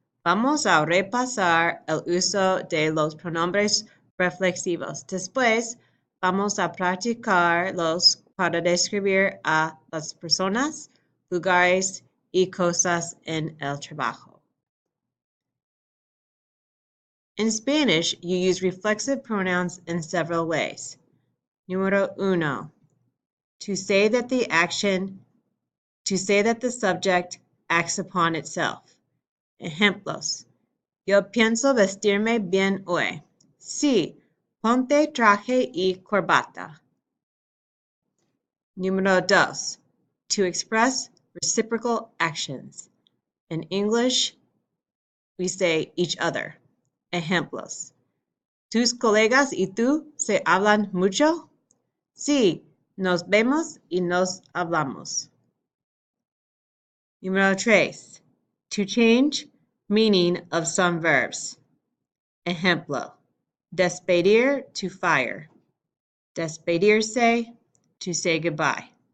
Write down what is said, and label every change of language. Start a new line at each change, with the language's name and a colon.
Spanish: Vamos a repasar el uso de los pronombres reflexivos. Después, vamos a practicarlos para describir a las personas, lugares y cosas en el trabajo.
English: In Spanish, you use reflexive pronouns in several ways.
Spanish: Número 1.
English: To say that the subject acts upon itself.
Spanish: Ejemplos. Yo pienso vestirme bien hoy. Sí, ponte traje y corbata. Número 2.
English: To express reciprocal actions. In English, we say each other.
Spanish: Ejemplos. ¿Tus colegas y tú se hablan mucho? Sí, nos vemos y nos hablamos. Número 3.
English: To change meaning of some verbs.
Spanish: Ejemplo. Despedir,
English: to fire. Despedirse, to say goodbye.